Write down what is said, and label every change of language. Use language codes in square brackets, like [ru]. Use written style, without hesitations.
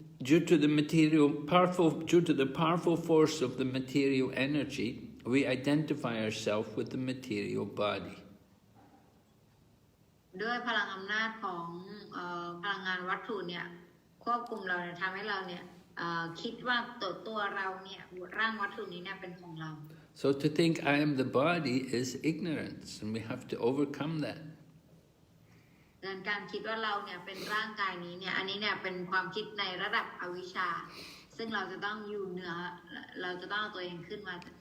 [en] Due to the powerful force of the material energy, we identify ourselves with the material body. [th] ด้วยพลังอำนาจของพลังงานวัตถุเนี่ยควบคุมเราเนี่ยทำให้เราเนี่ยคิดว่าตัวเราเนี่ยร่างวัตถุนี้เนี่ยเป็นของเรา [en] So to think I am the body is ignorance, and we have to overcome that. [th] การคิดว่าเราเนี่ยเป็นร่างกายนี้เนี่ยอันนี้เนี่ยเป็นความคิดในระดับอวิชชาซึ่งเราจะต้องอยู่เหนือเราจะต้องเอาตัวเองขึ้นมา